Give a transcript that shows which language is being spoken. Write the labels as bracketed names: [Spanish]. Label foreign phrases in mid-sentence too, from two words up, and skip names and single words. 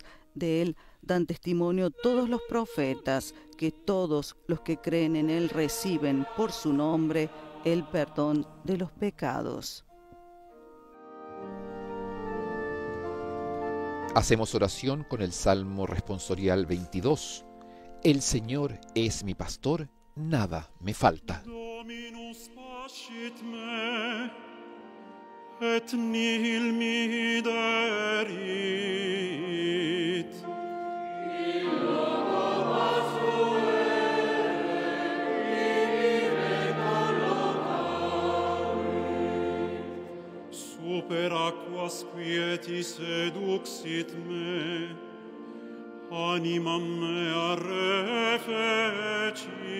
[Spanish] De Él dan testimonio todos los profetas, que todos los que creen en Él reciben por su nombre el perdón de los pecados. Hacemos oración con el Salmo responsorial 22. El Señor es mi pastor, nada me falta. [Latin] Dominus pascit me, et nihil mihi derit. Super aquas quieti seduxit me, animam mea refecit.